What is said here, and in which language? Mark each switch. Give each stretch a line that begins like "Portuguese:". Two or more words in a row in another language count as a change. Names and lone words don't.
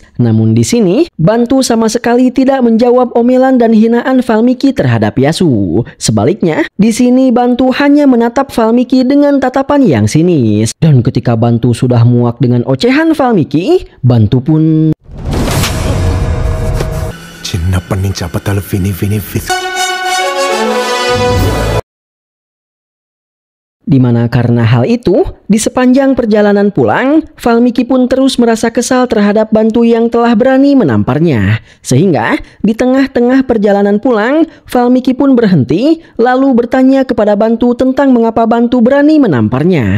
Indonesian: Namun di sini, Bantu sama sekali tidak menjawab omelan dan hinaan Valmiki terhadap Yasu. Sebaliknya, di sini Bantu hanya menatap Valmiki dengan tatapan yang sinis. Dan ketika Bantu sudah muak dengan ocehan Valmiki, Bantu pun
Telugu: చిన్నప్పటి నుంచి అబద్ధాలు విని
Indonesian: Dimana karena hal itu, di sepanjang perjalanan pulang, Valmiki pun terus merasa kesal terhadap Bantu yang telah berani menamparnya. Sehingga di tengah-tengah perjalanan pulang, Valmiki pun berhenti lalu bertanya kepada Bantu tentang mengapa Bantu berani menamparnya.